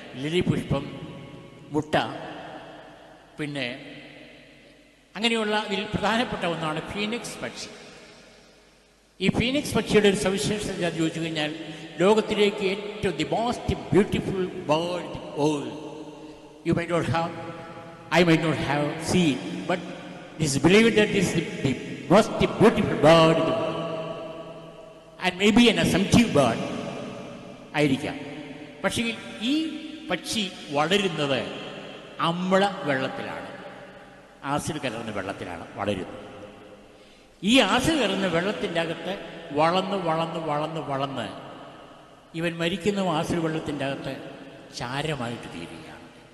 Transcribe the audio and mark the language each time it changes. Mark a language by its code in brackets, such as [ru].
[ml] ലിലി പുഷ്പം, മുട്ട, പിന്നെ അങ്ങനെയുള്ള ഇതിൽ പ്രധാനപ്പെട്ട ഒന്നാണ് ഫീനിക്സ് പക്ഷി. ഈ ഫീനിക്സ് പക്ഷിയുടെ ഒരു സവിശേഷത ഞാൻ ചോദിച്ചു കഴിഞ്ഞാൽ, ലോകത്തിലേക്ക് ഏറ്റവും [en] The most beautiful bird in world. You my not have, I might not have seen, but it is believed that this is the most beautiful bird in the world. And maybe an assumptive bird [ml] ആയിരിക്കാം. പക്ഷേ ഈ പക്ഷി വളരുന്നത് അമ്ല വെള്ളത്തിലാണ്, acid കലർന്ന വെള്ളത്തിലാണ് വളരുന്നത്. ഈ ആസിഡ് കലർന്ന വെള്ളത്തിൻ്റെ അകത്ത് വളർന്ന് ഇവൻ മരിക്കുന്ന ആസിഡ് വെള്ളത്തിൻ്റെ അകത്ത് ചാരമായിട്ട് തീരുകയാണ്.